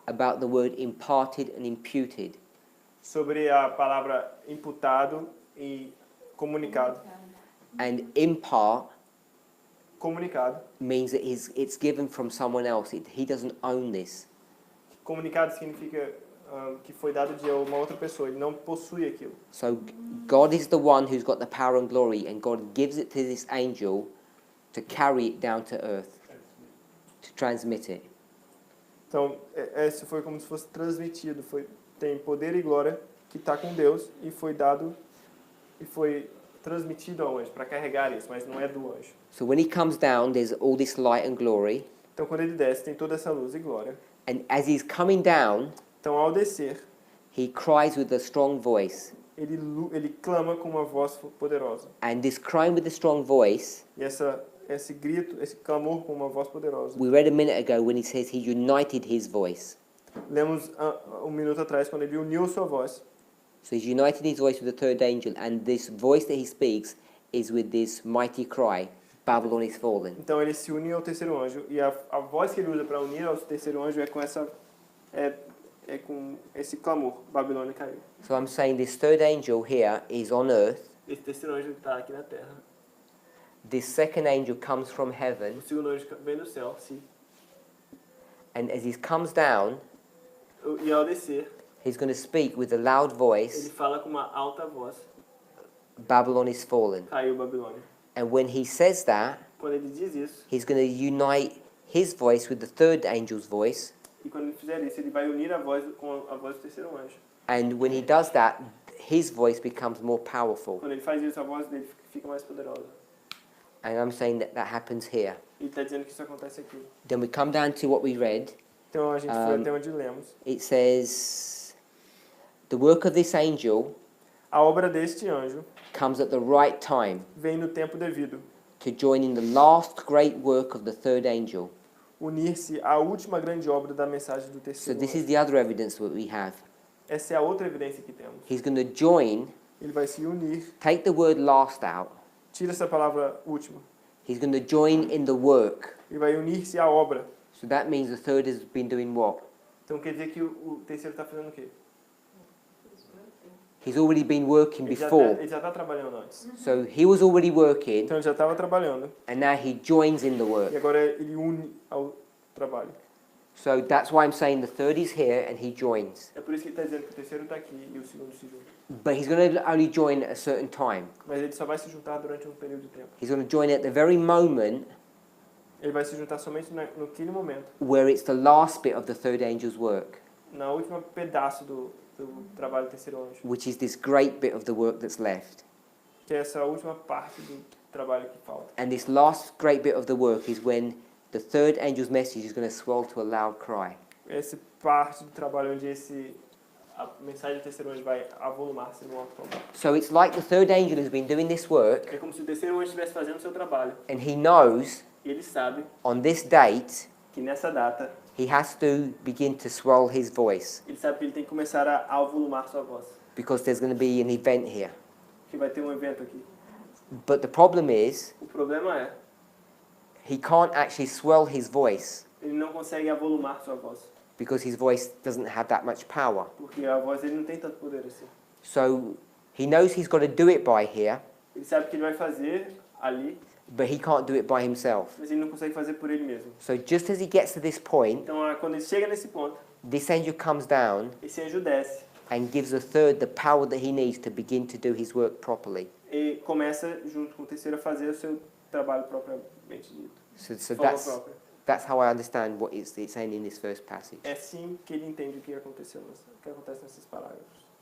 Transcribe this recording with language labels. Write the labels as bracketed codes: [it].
[en] about the word imparted and imputed. [pt] sobre a palavra imputado e comunicado. [en] And impart [pt] Comunicado. [en] means that it's given from someone else. He doesn't own this. [pt] Comunicado significa que foi dado de uma outra pessoa. Ele não possui aquilo. [en] So God is the one who's got the power and glory, and God gives it to this angel to carry it down to earth, to transmit it. [pt] Então, isso foi como se fosse transmitido. Tem poder e glória que está com Deus e foi dado e foi transmitido ao anjo para carregar isso, mas não é do anjo. [en] So when he comes down, there's all this light and glory, [pt] Então, quando ele desce, tem toda essa luz e glória. [en] and as he's coming down, [pt] Então, ao descer, [en] he cries with a strong voice. [pt] ele clama com uma voz poderosa. [en] And this crying with a strong voice, [pt] E esse grito, esse clamor com uma voz poderosa. [en] we read a minute ago when he says he united his voice. [pt] Lemos um minuto atrás, quando ele uniu sua voz. [en] So he's united his voice with the third angel, and this voice that he speaks is with this mighty cry, Babylon is fallen. [pt] Então, ele se une ao terceiro anjo. E a voz que ele usa para unir ao terceiro anjo é com com esse clamor, Babilônia caiu. [en] So I'm saying this third angel here is on earth. [pt] Esse terceiro anjo está aqui na terra. [en] This second angel comes from heaven, [pt] O segundo anjo vem do céu, sim. [en] and as he comes down, [pt] E ao descer, [en] he's going to speak with a loud [pt] ele [en] voice, [pt] fala com uma alta voz, [en] Babylon is fallen. [pt] caiu Babilônia. [en] And when he says that, [pt] Quando ele diz isso, [en] he's going to unite his voice with the third angel's voice. [pt] e quando ele fizer isso, ele vai unir a voz com a voz do terceiro anjo. [en] And when he does that, his voice becomes more powerful. [pt] Quando ele faz isso, a voz dele fica mais poderosa. [en] And I'm saying that that happens here. [pt] Ele está dizendo que isso acontece aqui. [en] Then we come down to what we read. [pt] Então a gente foi até onde lemos. [en] It says, the work of this angel [pt] A obra deste anjo [en] comes at the right time [pt] vem no tempo devido, [en] to join in the last great work of the third angel. [pt] unir-se à última grande obra da mensagem do [en] So [pt] terceiro [en] this is [pt] anjo. [en] the other evidence that we have. [pt] Essa é a outra evidência que temos. [en] He's going to join, [pt] Ele vai se unir, [en] take the word last out. [pt] tira essa palavra última, [en] He's going to join in the work. [pt] e vai unir-se à obra. [en] So that means the third has been doing what? [pt] Então quer dizer que o terceiro está fazendo o quê? [en] He's already been working [pt] Ele [en] before. [pt] já está trabalhando antes. [en] So he was already working, [pt] Então ele já estava trabalhando. [en] and now he joins in the [pt] E [en] work. [pt] agora ele une ao trabalho. [en] So that's why I'm saying the third is here and he joins. [pt] É por isso que ele está dizendo que o terceiro está aqui e o segundo se junta. [en] But he's going to only join at a certain time. [pt] Mas ele só vai se juntar durante um período de tempo. [en] He's going to join at the very moment [pt] Ele vai se juntar somente naquele momento, [en] where it's the last bit of the third angel's work, [pt] na última pedaço do trabalho do terceiro anjo, [en] which is this great bit of the work that's left. [pt] que é essa última parte do trabalho que falta. [en] And this last great bit of the work is when the third angel's message is going to swell to a loud cry. [pt] Essa parte do trabalho onde a mensagem do terceiro anjo vai avolumar-se no alto clamor. [en] So it's like the third angel has been doing this work, [pt] É como se o terceiro anjo estivesse fazendo o seu trabalho. [en] and he knows [pt] E ele sabe [en] on this date [pt] que nessa data, [en] he has to begin to swell his voice [pt] ele sabe que ele tem que começar a avolumar sua voz. [en] because there's going to be an event here. [pt] Que vai ter um evento aqui. [en] But the problem is [pt] O problema é, [en] he can't actually swell his voice [pt] ele não consegue avolumar sua voz. [en] because his voice doesn't have that much power. [pt] Porque a voz dele não tem tanto poder assim. [en] So he knows he's got to do it by here, [pt] Ele sabe que ele vai fazer ali, [en] but he can't do it by himself. [pt] mas ele não consegue fazer por ele mesmo. [en] So just as he gets to this point, [pt] Então, quando ele chega nesse ponto, [en] this angel comes down [pt] esse anjo desce [en] and gives the third the power that he needs to begin to do his work properly. [pt] e começa, junto com o terceiro, a fazer o seu trabalho propriamente dito. [en] So [pt] De forma própria. [en] that's how I understand what it's saying in this first passage. [pt] É assim que ele entende o que aconteceu, o que acontece nesses parágrafos.